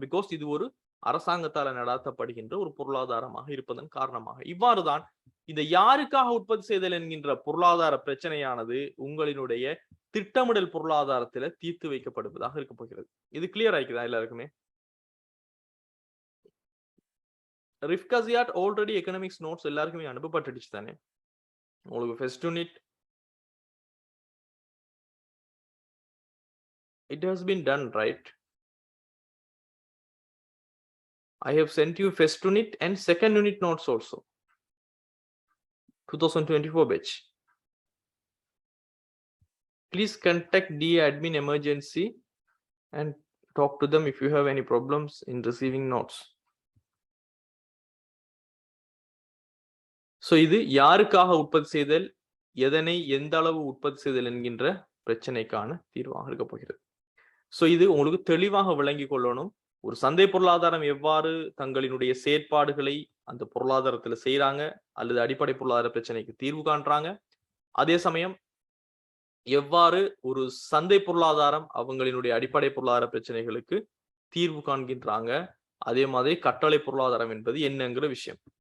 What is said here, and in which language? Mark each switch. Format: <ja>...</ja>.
<ta>Because இது ஒரு அரசாங்கத்தால நடத்தப்படுகின்ற ஒரு பொருளாதாரமாக இருப்பதன் காரணமாக இவ்வாறுதான் இந்த யாருக்காக உற்பத்தி செய்தல் என்கின்ற பொருளாதார பிரச்சனையானது உங்களினுடைய திட்டமிடல் பொருளாதாரத்துல தீர்த்து வைக்கப்படுவதாக இருக்க போகிறது. இது கிளியர் ஆயிக்குதா எல்லாருக்குமே? ரிஃப்காசியாட் ஆல்ரெடி எக்கனாமிக்ஸ் நோட்ஸ் எல்லாருக்குமே அனுப்பப்பட்டுடுச்சு தானே? உங்களுக்கு</ta> <en>First unit it has been done, right? I have sent you first unit and second unit notes also, 2024 batch. Please contact DA admin emergency and talk to them if you have any problems in receiving notes.</en> <ta>So இது யாருக்காக உற்பத்தி செய்தல், எதனை எந்த அளவு உற்பத்தி செய்தல் என்கின்ற பிரச்சனைக்கான தீர்வாக இருக்க போகிறது. சோ இது உங்களுக்கு தெளிவாக விளங்கி கொள்ளணும். ஒரு சந்தை பொருளாதாரம் எவ்வாறு தங்களினுடைய செயற்பாடுகளை அந்த பொருளாதாரத்துல செய்யறாங்க அல்லது அடிப்படை பொருளாதார பிரச்சனைக்கு தீர்வு காண்றாங்க, அதே சமயம் எவ்வாறு ஒரு சந்தை பொருளாதாரம் அவங்களினுடைய அடிப்படை பொருளாதார பிரச்சனைகளுக்கு தீர்வு காண்கின்றாங்க, அதே மாதிரி கட்டளை பொருளாதாரம் என்பது என்னங்கிற விஷயம்.</ta>